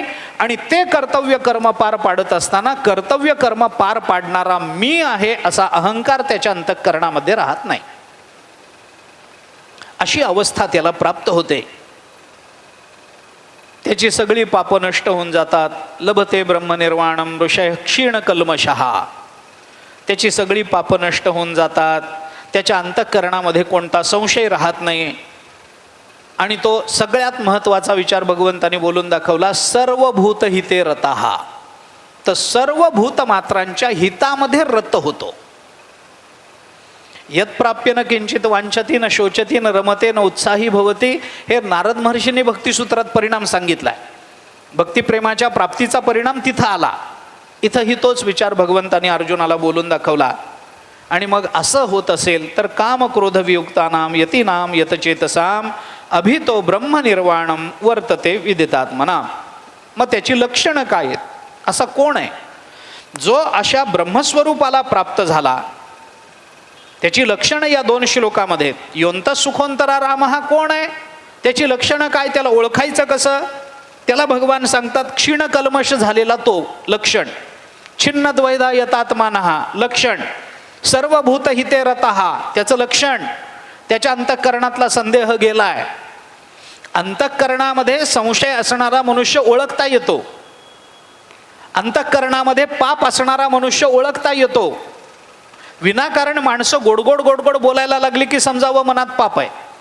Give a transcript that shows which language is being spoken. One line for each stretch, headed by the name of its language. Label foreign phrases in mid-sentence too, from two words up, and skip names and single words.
Marathi: आणि ते कर्तव्य कर्म पार पाडत असताना कर्तव्य कर्म पार पाडणारा मी आहे असा अहंकार त्याच्या अंतःकरणामध्ये राहत नाही. अशी अवस्था त्याला प्राप्त होते. त्याची सगळी पापं नष्ट होऊन जातात.
Sanskrit: लभते ब्रह्मनिर्वाणम ऋषय क्षीण कल्मषः.
Marathi: त्याची सगळी पापं नष्ट होऊन जातात. त्याच्या अंतःकरणामध्ये कोणता संशय राहत नाही. आणि तो सगळ्यात महत्त्वाचा विचार भगवंताने बोलून दाखवला,
Sanskrit: सर्व भूत हिते रतः.
Marathi: तर सर्व भूतमात्रांच्या हितामध्ये रत होतो.
Sanskrit: यत्प्राप्य न किंचित वांछती न शोचती न रमते न उत्साही भवती.
Marathi: हे नारद महर्षींनी भक्तिसूत्रात परिणाम सांगितलाय. भक्तिप्रेमाच्या प्राप्तीचा परिणाम तिथं आला. इथंही तोच विचार भगवंताने अर्जुनाला बोलून दाखवला. आणि मग असं होत असेल तर
Sanskrit: काम क्रोध वियुक्तानाम यतीनाम यतचेतसाम अभितो ब्रह्मनिर्वाणम वर्तते विदितात्मना.
Marathi: मग त्याची लक्षणं काय आहेत? असा कोण आहे जो अशा ब्रह्मस्वरूपाला प्राप्त झाला? त्याची लक्षणं या 2 श्लोकामध्ये.
Sanskrit: योंत सुखोंतरा राम
Marathi: हा कोण आहे? त्याची लक्षणं काय? त्याला ओळखायचं कसं? त्याला भगवान सांगतात,
Sanskrit: क्षीण कल्मष
Marathi: झालेला तो लक्षण,
Sanskrit: छिन्न द्वैधा यतात्मानः लक्षण, सर्वभूत हिते रतः
Marathi: त्याचं लक्षण. त्याच्या अंतःकरणातला संदेह गेलाय. अंतःकरणामध्ये संशय असणारा मनुष्य ओळखता येतो. अंतःकरणामध्ये पाप असणारा मनुष्य ओळखता येतो. विनाकारण माणसं गोडगोड गोडगोड बोलायला लागली की समजावं मनात पाप आहे.